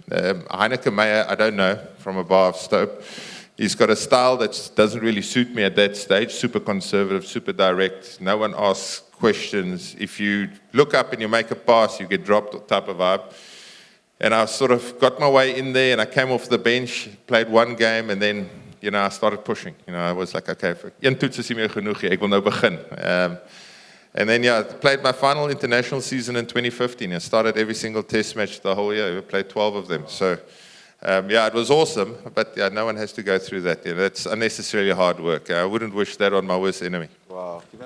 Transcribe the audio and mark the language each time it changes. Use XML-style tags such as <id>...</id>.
<en>Heineke Meyer, I don't know, from a bar of Stope. He's got a style that doesn't really suit me at that stage, super conservative, super direct. No one asks questions. If you look up and you make a pass, you get dropped type of vibe. And I sort of got my way in there, and I came off the bench, played one game, and then, I started pushing. I was like, okay,</en> <af>een toets is nie meer genoeg, ek wil nou begin.</af> <en>And then, I played my final international season in 2015 and started every single test match the whole year. We played 12 of them. So, it was awesome, but no one has to go through that. That's unnecessarily hard work. I wouldn't wish that on my worst enemy. Wow.</en>